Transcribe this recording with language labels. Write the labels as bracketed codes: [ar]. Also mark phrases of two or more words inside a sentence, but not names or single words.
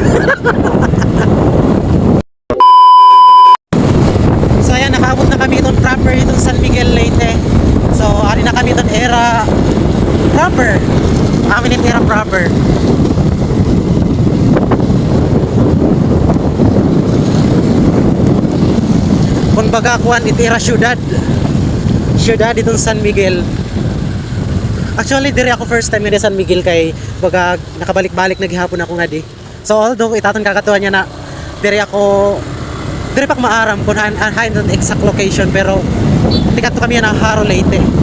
[war] So ayan, nakaabot na kami itong proper itong San Miguel Leyte. So ari na kami itong era proper. Amin itong era proper. Kung baga kuan itira syudad itong San Miguel. Actually diri ako [en] first time [war] nga San Miguel kay baga nakabalik-balik naghihapon ako nga di. So although itaton kakatuwa niya na diri pa maaram kung hain ang [en] exact location [war] pero tikat to kami na Haro Leyte.